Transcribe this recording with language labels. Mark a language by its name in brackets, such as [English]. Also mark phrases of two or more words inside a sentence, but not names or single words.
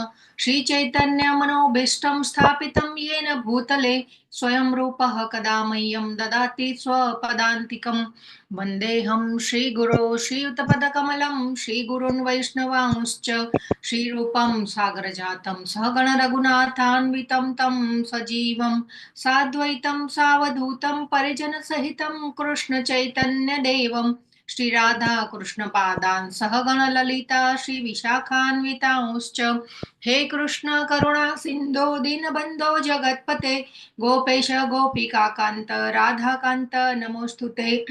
[Sanskrit] શ્રી ચૈતન્ય મનોભીષ્ટં સ્થાપિतं येन ભૂતલે સ્વયં રૂપઃ કદા મह्यं દદાતિ સ્વપદાન્તિકં. વંદેહં શ્રી ગુરો શ્રીયુતપદકમलं શ્રી ગુરુन् વૈષ્ણવાંશ્ચ શ્રીરૂપં સાગરજાतं સહગણ રઘુનાથાન્વિतं तं સજીવં साद्वैतं सावधूतं परिजनसहितं कृष्ण चैतन्य देवं श्री राधा कृष्ण पादान् सहगण ललिता श्री विशाखान्वितांश्च हे कृष्ण करुणा सिन्धो दीनबन्धो जगत्पते गोपेश गोपिकान्त राधाकान्त नमोस्तुते.